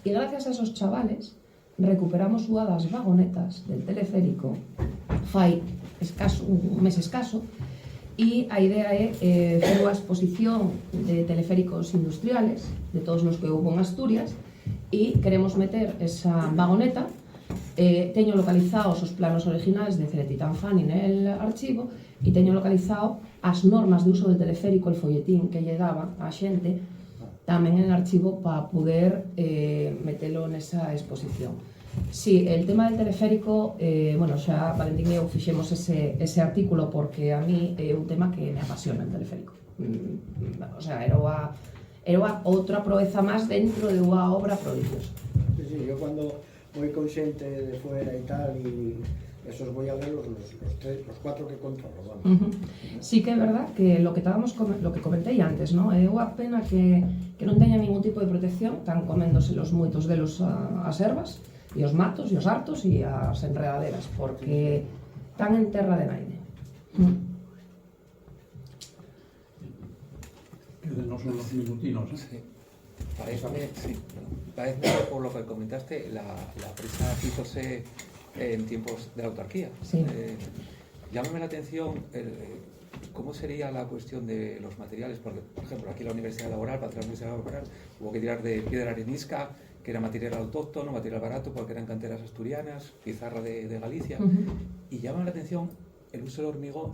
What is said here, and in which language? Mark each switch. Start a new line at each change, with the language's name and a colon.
Galician: E gracias a esos chavales recuperamos unha das vagonetas del teleférico fai escaso, un mes escaso, e a idea é fer unha exposición de teleféricos industriales de todos os que houve en Asturias e queremos meter esa vagoneta. Teño localizados os planos originales de Celetitán Fanny nel archivo e teño localizado as normas de uso del teleférico, el folletín que lle daba a xente tamén en el archivo para poder metelo nesa exposición. Sí, el tema del teleférico, bueno, xa Valentín e eu fixemos ese artículo porque a mí é un tema que me apasiona el teleférico. O sea, era outra proeza máis dentro de unha obra prodigiosa.
Spanish: Sí, yo cuando voy con xente de fuera y tal, y esos voy a ver los 4 que controlo, vamos.
Galician: Sí que é verdad que lo que comentei antes, ¿no? É unha pena que non teñan ningún tipo de protección, están coméndoselos moitos delos as ervas, e os matos, e os hartos, e as enredaderas, porque están en terra de naide.
Spanish: Quédenos unos minutinos, ¿eh? Sí. Parece, sí, parece, por lo que comentaste, la presa hízose en tiempos de la autarquía. Sí. Llámame la atención cómo sería la cuestión de los materiales, porque, por ejemplo, aquí en la Universidad Laboral, para entrar a la Universidad Laboral, hubo que tirar de piedra arenisca, que era material autóctono, material barato, porque eran canteras asturianas, pizarra de Galicia, y llama la atención el uso del hormigón.